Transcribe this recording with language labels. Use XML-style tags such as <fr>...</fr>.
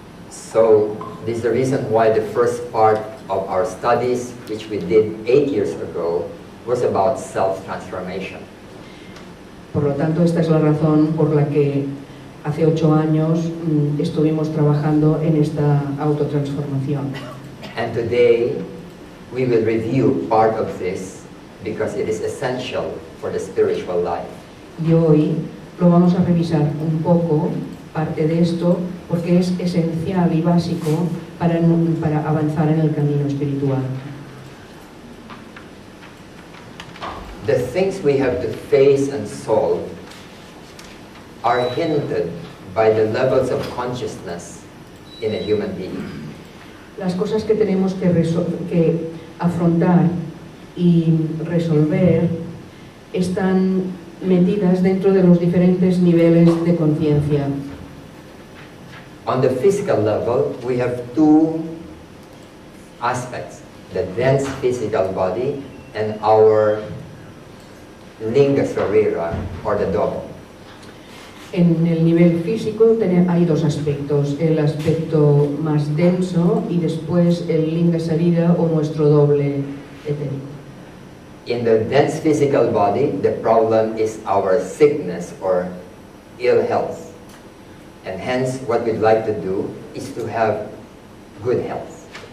<en>So this is the reason why the first part of our studies, which we did 8 years ago, was about self-transformation.</en> <es>Por lo tanto, esta es la razón por la que hace 8 años estuvimos trabajando en esta autotransformación.</es> <en>And today we will review part of this because it is essential for the spiritual life.</en> <es>Y hoy lo vamos a revisar un poco, parte de esto, porque es esencial y básico para avanzar en el camino espiritual.</es> <en>The things we have to face and solve are hindered by the levels of consciousness in a human being.</en> <es>Las cosas que tenemos que afrontar y resolver están metidas dentro de los diferentes niveles de conciencia.</es> <en>On the physical level, we have two aspects, the dense physical body and our linga sarira, or the double.</en> <es>En el nivel físico hay dos aspectos, el aspecto más denso y después el linga sarira o nuestro doble etérico.</es> <en>In the dense physical body, the problem is our sickness or ill health. And hence, what we'd like to do is to have good health.</en>